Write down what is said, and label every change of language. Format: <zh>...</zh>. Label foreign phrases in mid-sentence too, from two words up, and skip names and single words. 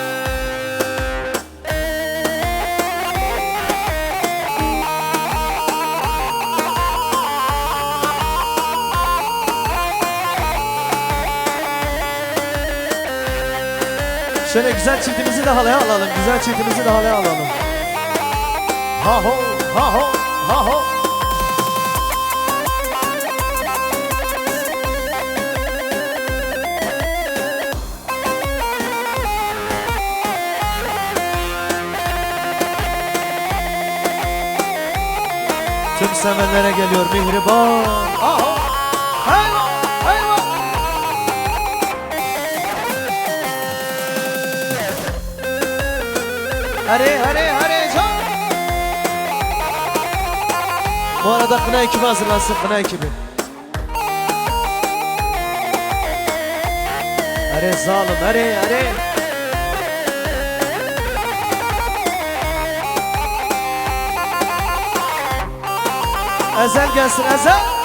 <tr>Şöyle güzel çiftimizi de halaya alalım. Güzel çiftimizi de halaya alalım. Ha ho, ha ho. Ha ho. Tüm sevenlere geliyor mihriban. Ha ho. Hayva, hayva. Hare hare hare can. Bu arada kına ekibi hazırlansın, kına ekibi. Hare zalim, hare hare. Ezel gelsin, Ezel.</tr>